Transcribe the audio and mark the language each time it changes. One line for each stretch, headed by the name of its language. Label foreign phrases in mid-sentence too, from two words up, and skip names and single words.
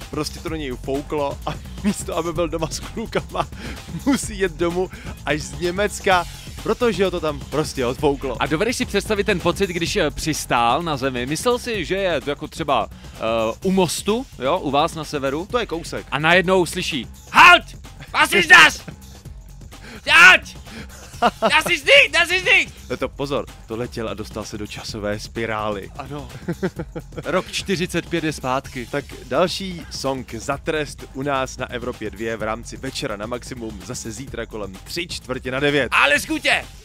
Czech: Prostě to do něj fouklo a místo, aby byl doma s klukama, musí jet domů až z Německa, protože ho to tam prostě odfouklo. A dovedeš si představit ten pocit, když přistál na zemi? Myslel si, že je to jako třeba u mostu, jo, u vás na severu? To je kousek. A najednou slyší
German: Halt! Was ist das? Halt! Das ist nicht!
Czech: No to pozor, to letěl a dostal se do časové spirály. Ano. Rok 45 je zpátky. Tak další song za trest u nás na Evropě 2 v rámci Večera na maximum zase zítra kolem 8:45. Ale skutě!